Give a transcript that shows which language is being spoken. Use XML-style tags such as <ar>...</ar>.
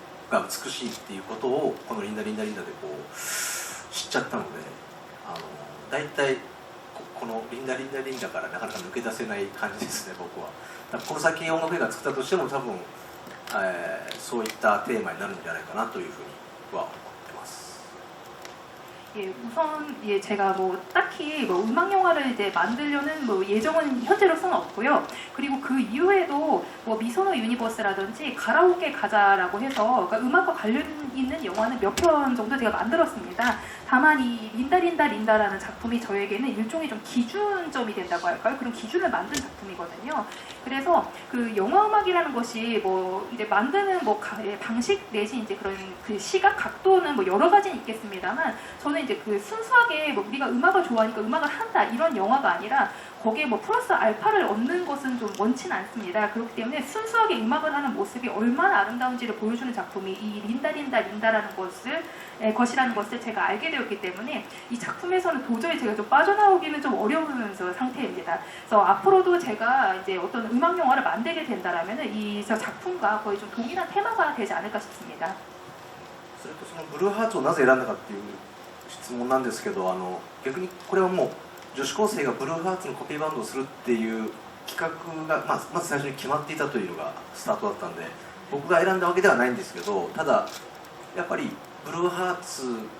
<ja>が美しいっていうことをこの「リンダリンダリンダ」でこう知っちゃったので、大体この「リンダリンダリンダ」からなかなか抜け出せない感じですね、僕は。だからこの先音楽映画作ったとしても多分、そういったテーマになるんじゃないかなというふうには思ってます。</ja> <ko>예, 우선 예, 제가 뭐 딱히 뭐 음악 영화를 이제 만들려는 뭐 예정은 현재로서는 없고요. 그리고 그 이후에도 뭐 미소노 유니버스라든지 가라오케 가자라고 해서 그러니까 음악과 관련 있는 영화는 몇 편 정도 제가 만들었습니다. 다만 이 린다라는 작품이 저에게는 일종의 좀 기준점이 된다고 할까요? 그런 기준을 만든 작품이거든요. 그래서 그 영화 음악이라는 것이 뭐 이제 만드는 뭐 방식 내지 이제 그런 그 시각 각도는 뭐 여러 가지는 있겠습니다만 저는 이제 그 순수하게 뭐 우리가 음악을 좋아하니까 음악을 한다 이런 영화가 아니라 거기에 뭐 플러스 알파를 얻는 것은 좀 원치는 않습니다. 그렇기 때문에 순수하게 음악을 하는 모습이 얼마나 아름다운지를 보여주는 작품이 이 린다라는 것이라는 것을 제가 알게 되었기 때문에 이 작품에서는 도저히 제가 좀 빠져나오기는 좀 어려운 상태입니다. 그래서 앞으로도 제가 이제 어떤 음악 영화를 만들게 된다라면은 이 작품과 거의 좀 동일한 테마가 되지 않을까 싶습니다.</ko> <ja>それとそのブルーハーツをなぜ選んだかっていう質問なんですけど、逆にこれはもう女子高生がブルーハーツのコピーバンドをするっていう企画が、まず最初に決まっていたというのがスタートだったんで、僕が選んだわけではないんですけど、ただやっぱりブルーハーツ</ja>